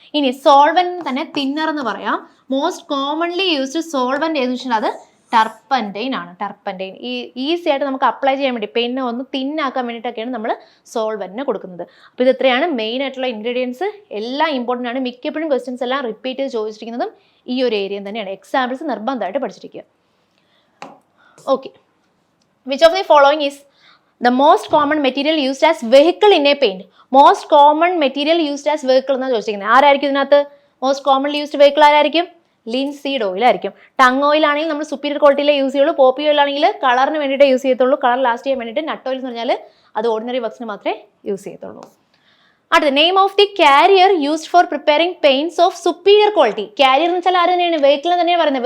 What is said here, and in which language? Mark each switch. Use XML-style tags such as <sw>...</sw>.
<ml>ഇനി സോൾവെന്റ് തന്നെ തിന്നർ എന്ന് പറയാം.</ml> <en>most commonly used solvent</en> <ml>ഏതെന്ന് വെച്ചാൽ അത് ടർപ്പൻറ്റൈൻ ആണ്. ടർപ്പൻറ്റൈൻ ഈസി ആയിട്ട് നമുക്ക് അപ്ലൈ ചെയ്യാൻ വേണ്ടി പെയിനെ ഒന്ന് തിന്നാക്കാൻ വേണ്ടിയിട്ടൊക്കെയാണ് നമ്മൾ സോൾവെന്റിനെ കൊടുക്കുന്നത്. അപ്പോൾ ഇത് ഇത്രയാണ് മെയിൻ ആയിട്ടുള്ള ഇൻഗ്രീഡിയൻസ്. എല്ലാം ഇമ്പോർട്ടൻ്റ് ആണ്. മിക്കപ്പോഴും ക്വസ്റ്റ്യൻസ് എല്ലാം റിപ്പീറ്റ് ചെയ്ത് ചോദിച്ചിരിക്കുന്നതും ഈ ഒരു ഏരിയ തന്നെയാണ്. എക്സാമ്പിൾസ് നിർബന്ധമായിട്ട് പഠിച്ചിരിക്കുക.</ml> <en>Okay, which of the following is the most common material used as vehicle in a paint? Most common material used as vehicle</en> <ml>എന്നാണ് ചോദിച്ചിരിക്കുന്നത്. ആരായിരിക്കും ഇതിനകത്ത് മോസ്റ്റ് കോമൺലി യൂസ്ഡ് വെഹിക്കിൾ? ആരായിരിക്കും? ലിൻസീഡ് ഓയിൽ ആയിരിക്കും. ടങ് ഓയിൽ ആണെങ്കിൽ നമ്മൾ superior ക്വാളിറ്റിയിലെ use ചെയ്യുള്ളൂ. Poppy oil ആണെങ്കിൽ കളറിന് വേണ്ടിയിട്ട് യൂസ് ചെയ്യത്തുള്ളൂ, കളർ ലാസ്റ്റ് ചെയ്യാൻ വേണ്ടിയിട്ട്. നട്ട് ഓയിൽ എന്ന് പറഞ്ഞാൽ അത് ഓർഡിനറി വർക്സിന് മാത്രമേ യൂസ് ചെയ്യത്തുള്ളൂ. അടുത്ത</ml> <en>Name of the carrier used for preparing paints of superior quality.</en> <ml>Carrier എന്ന് വെച്ചാൽ ആര് തന്നെയാണ്? വെഹിക്കിൾ തന്നെയാണ് പറയുന്നത്.</ml>